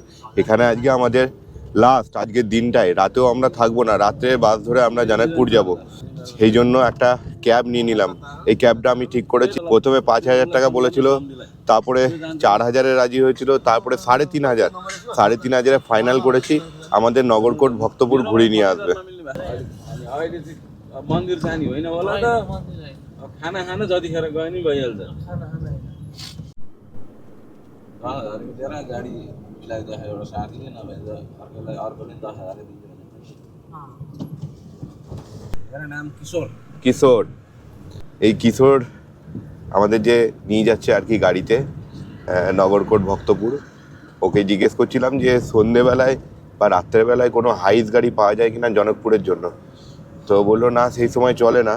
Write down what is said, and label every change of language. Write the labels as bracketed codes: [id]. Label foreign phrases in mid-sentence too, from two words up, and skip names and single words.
[bn] এখানে আজকে আমাদের লাস্ট, আজকের দিনটায় রাতেও আমরা থাকবো না, রাত্রে বাস ধরে আমরা জনকপুর যাব। সেই জন্য একটা ক্যাব নিয়ে নিলাম। এই ক্যাবটা আমি ঠিক করেছি। প্রথমে 5,000 টাকা বলেছিল, তারপরে 4,000-এ রাজি হয়েছিল, তারপরে 3,500। 3,500-এ ফাইনাল করেছি। আমাদের নগরকোট ভক্তপুর ঘুরিয়ে নিয়ে আসবে। [ne] मन्दिर जाने होइन होला त खाना खान जतिखेर गए नि भइहाल्छ दिएर गाडी मिलाइदिँदाखेरि एउटा साथीले नभए अर्कोलाई अर्कोले 10,000 दिन्छ मेरो नाम কিশোর। [bn] এই কিশোর আমাদের যে নিয়ে যাচ্ছে আর কি গাড়িতে নগরকোট ভক্তপুর। ওকে জিজ্ঞেস করছিলাম যে সন্ধেবেলায় বা রাত্রেবেলায় কোনো হাইস গাড়ি পাওয়া যায় কিনা জনকপুরের জন্য। তো বললো না, সেই সময় চলে না।